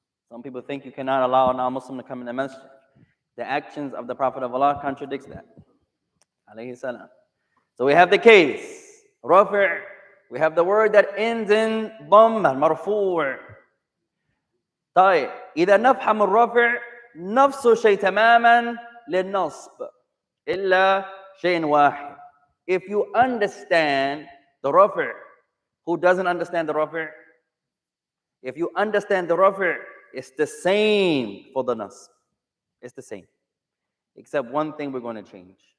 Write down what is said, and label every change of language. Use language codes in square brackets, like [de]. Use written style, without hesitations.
[en] Some people think you cannot allow a non-Muslim to come in the masjid. The actions of the Prophet of Allah contradicts that. Alayhi salam. So we have the case, rafi'. We have the word that ends in dhamma, marfu'. [ar] طيب إذا نفهم الرفع نفس الشيء تماما للنصب إلا شيء واحد. [en] If you understand the rafi', who doesn't understand the rafi'? If you understand the rafi', it's the same for the nasb. It's the same. Except one thing we're going to change.